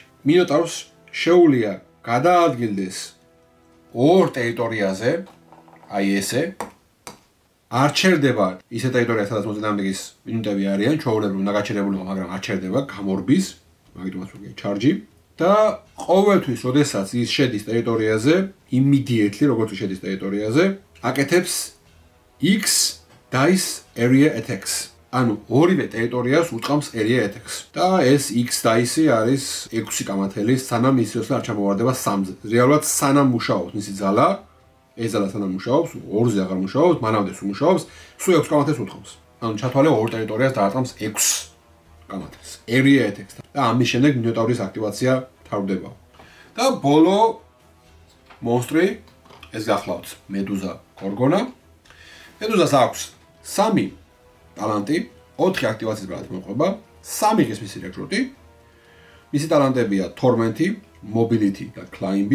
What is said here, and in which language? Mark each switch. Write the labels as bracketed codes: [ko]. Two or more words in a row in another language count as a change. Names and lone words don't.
[ka] მინოტავრს შეუძლია გადაადგილდეს ორ ტერიტორიაზე, აი ესე, არ ჩერდება ისე ტერიტორია, სადაც მოწინააღმდეგის მინუტები არიან, ჩვეულებრივ უნდა გაჩერებულიყო, მაგრამ არ ჩერდება, გამორბის, მაგიტომაც ვიგე charge და ყოველთვის, როდესაც ის შედის ტერიტორიაზე, immediately, როგორც შედის ტერიტორიაზე, აკეთებს [en] X dice area attacks. [ka] ანუ ორივე ტერიტორიას უწყამს [en] area attacks. [ka] და ეს [en] X dice [ka] არის 6 კამათელი, სანამ ის არ ჩამოვარდება 3-ზე. რეალურად სანამ მუშაობს მისი ძალა, ეს ძალა სანამ მუშაობს, 2-ზე აღარ მუშაობს, მანამდე სულ მუშაობს, სულ 6 კამათელს უწყობს. ანუ ჩათვალე ორ ტერიტორიას დაარტყამს 6 კამათელს. [en] area attacks. [ka] და ამის შემდეგ მინოტავრის აქტივაცია თავდება. და ბოლო მონსტრი ეს გახლავთ მედუზა გორგონა. მედუზას აქვს 3 ტალანტი, 4 აქტივაციის ბრალად მოყვება, 3 ღირს მისი რეკრუტი. მისი ტალანტებია Torment, Mobility და Climb.